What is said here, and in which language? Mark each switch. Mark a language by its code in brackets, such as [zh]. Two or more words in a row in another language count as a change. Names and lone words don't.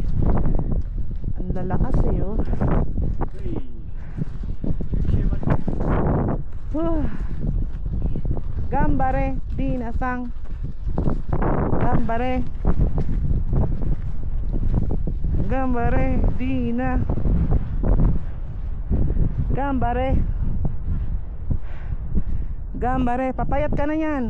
[tl] Ang lalakas eh, oh. Gambare, dinasang. [ja] Gambare. Gambare, dina. Gambare. Gambare, [tl] papayat ka na yan.